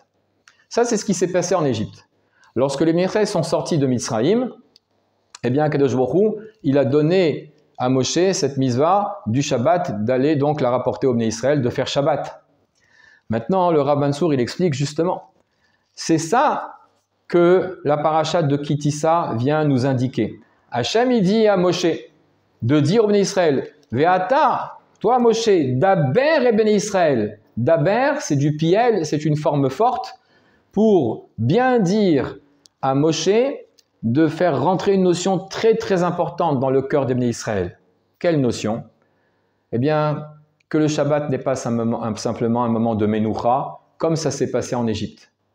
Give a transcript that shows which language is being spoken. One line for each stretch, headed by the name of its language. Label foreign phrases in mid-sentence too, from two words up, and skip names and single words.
French: Ça, c'est ce qui s'est passé en Égypte. Lorsque les Bnei Israël sont sortis de Mitzraïm, eh bien,
Hebrew: קדוש ברוך הוא,
French: il a donné à Moshe cette mitzvah du Shabbat, d'aller donc la rapporter aux Bnei Israël, de faire Shabbat. Maintenant, le Rav Mansour, il explique justement, c'est ça que la paracha de Kitissa vient nous indiquer. Hachem, il dit à Moshe de dire aux Bnei Israël, Ve'ata, toi Moshe,
Hebrew: דבר אל בני ישראל.
French: Daber, c'est du piel, c'est une forme forte pour bien dire à Moshe de faire rentrer une notion très très importante dans le cœur des Bnei Israël. Quelle notion? Eh bien, que le Shabbat n'est pas simplement un moment de Menoucha, comme ça s'est passé en Égypte.